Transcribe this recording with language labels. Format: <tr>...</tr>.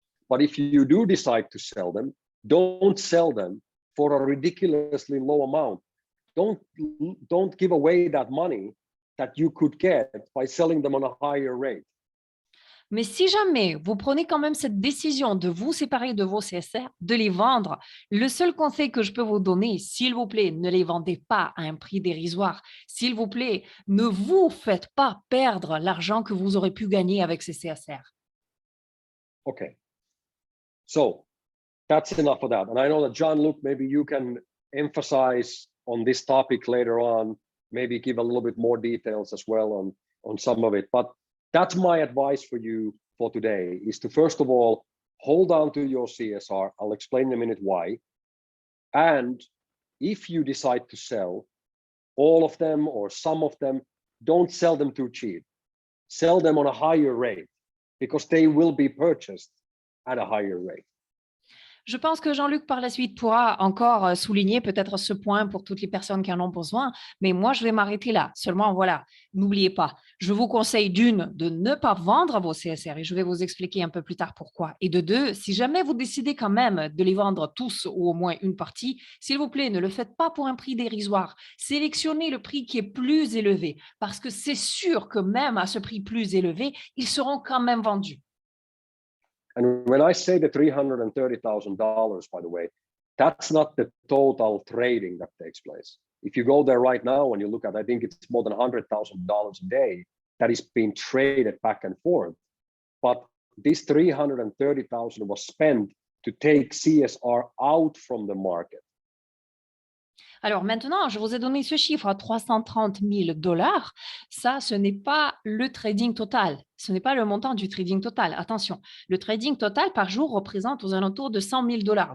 <en>But if you do decide to sell them, don't sell them for a ridiculously low amount. Don't give away that money that you could get by selling them on a higher rate.</en> <fr>Mais si jamais vous prenez quand même cette décision de vous séparer de vos CSR, de les vendre, le seul conseil que je peux vous donner, s'il vous plaît, ne les vendez pas à un prix dérisoire. S'il vous plaît, ne vous faites pas perdre l'argent que vous aurez pu gagner avec ces CSR.</fr> <en>Okay. So that's enough of that. And I know that Jean-Luc, maybe you can emphasize on this topic later on, maybe give a little bit more details as well on some of it. But that's my advice for you for today is to, first of all, hold on to your CSR. I'll explain in a minute why. And if you decide to sell all of them or some of them, don't sell them too cheap. Sell them on a higher rate because they will be purchased at a higher rate.</en> <fr>Je pense que Jean-Luc, par la suite, pourra encore souligner peut-être ce point pour toutes les personnes qui en ont besoin, mais moi, je vais m'arrêter là. Seulement, voilà, n'oubliez pas, je vous conseille d'une, de ne pas vendre vos CSR et je vais vous expliquer un peu plus tard pourquoi. Et de deux, si jamais vous décidez quand même de les vendre tous ou au moins une partie, s'il vous plaît, ne le faites pas pour un prix dérisoire. Sélectionnez le prix qui est plus élevé parce que c'est sûr que même à ce prix plus élevé, ils seront quand même vendus.</fr> <en>And when I say the $330,000, by the way, that's not the total trading that takes place. If you go there right now and you look at, I think it's more than $100,000 a day that is being traded back and forth. But this $330,000 was spent to take CSR out from the market.</en> <fr>Alors maintenant, je vous ai donné ce chiffre à $330,000. Ça, ce n'est pas le trading total. Ce n'est pas le montant du trading total. Attention, le trading total par jour représente aux alentours de $100,000.</fr>